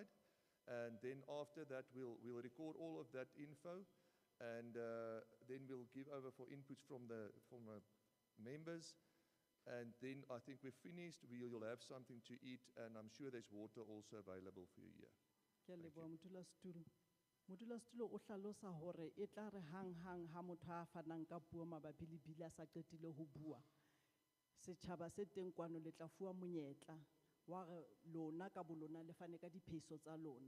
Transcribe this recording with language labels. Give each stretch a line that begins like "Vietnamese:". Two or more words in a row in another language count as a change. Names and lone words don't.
English: And then after that, we'll record all of that info, and then we'll give over for inputs from the members. And then I think we're finished. You'll have something to eat, and I'm sure there's water also available for you here.
Southern Sotho: Ke a leboha modulasetulo. Modulasetulo o hlalosa hore e tla re hang ha motho a fanang ka puo mabapi le bili a sa qetile ho bua. Setjhaba se teng kwano le tla fuwa monyetla wa lona ka bolona le fane ka diphehiso tsa lona.